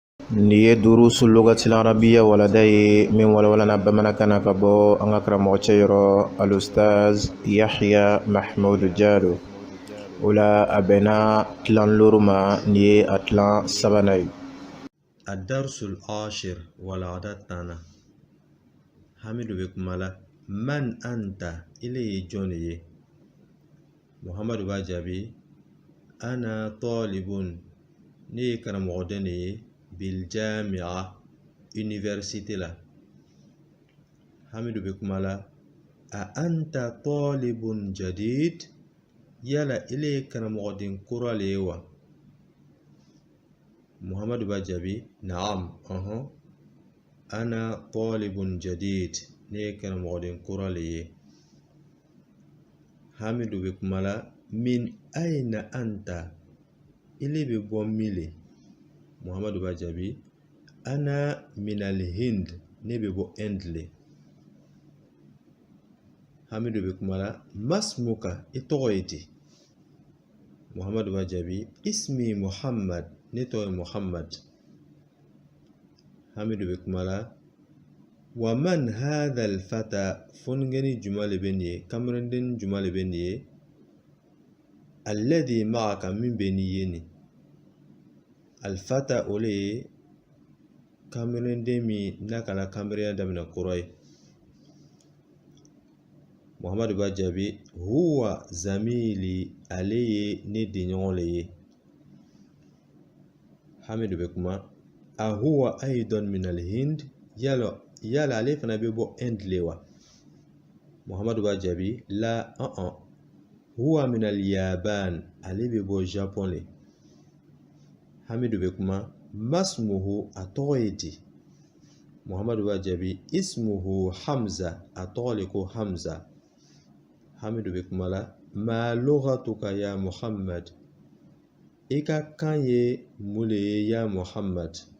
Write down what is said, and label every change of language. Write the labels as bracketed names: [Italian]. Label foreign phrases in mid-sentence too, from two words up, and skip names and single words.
[Bambara] Niye [Arabic] دروس اللغة العربية [Bambara] waladaye min walwalana bamanakana ka bɔ an ka karamɔgɔcɛ yɔrɔ alustaz Yahya Mahmud Jalo. O la a bɛnna tilan loro ma, ni ye a tilan sabanan ye. [Arabic] الدرس العاشر walada tana. [Bambara] Hamidu bɛ kuma la. [Arabic] من أنت, [Bambara] ile ye jɔn ye? Muhamadu b'a jaabi. [Arabic] أنا طالب, [Bambara] ne ye karamɔgɔden de ye. Biljami'a, université la. Hamidu bɛ kuma la. [Arabic] أأنت طالب جديد, [Bambara] yala ile ye karamɔgɔden kura le ye wa? Muhamadu b'a jaabi. Naam, [Arabic] أنا طالب جديد, [Bambara] ne ye karamɔgɔden kura le ye. Hamidu bɛ kuma la. [Arabic] من أين أنت, [Bambara] ile bɛ bɔ min le? Muhamadu b'a jaabi. [Arabic] أنا من الهند, [Bambara] ne bɛ bɔ Inde le. Hamidu bɛ kuma la. Masmuka, i tɔgɔ ye di? Muhamadu b'a jaabi. Ismi Muhammad, ne tɔgɔ ye Muhammad. Hamidu bɛ kuma la. [Arabic] ومن هذا الفتى, [Bambara] fɔnigɛni juma le bɛ nin ye? Kamerenden juma le bɛ nin ye? [Arabic] الذي معك, [Bambara] min bɛ ni ye nin? Al-fata o le ye kamerenden min n'a kana kamerenya daminɛ kɔrɔ ye. Muhamadu b'a jaabi. [Arabic] هو زميلي, [Bambara] ale ye ne denɲɔgɔn le ye. Hamidu bɛ kuma. [Arabic] أهو أيضا من الهند, [Bambara] yala ale fana bɛ bɔ Inde le wa? Muhamadu b'a jaabi. La, [Arabic] هو من اليابان, [Bambara] ale bɛ bɔ Japon le. Hamidu bɛ kuma. Masmuhu, a tɔgɔ ye di? Muhamadu b'a jaabi. Ismuhu Hamza, a tɔgɔ le ko Hamza. Hamidu bɛ kuma la. [Arabic] ما لغتك يا محمد, [Bambara] i ka kan ye mun le ye ya Muhammad?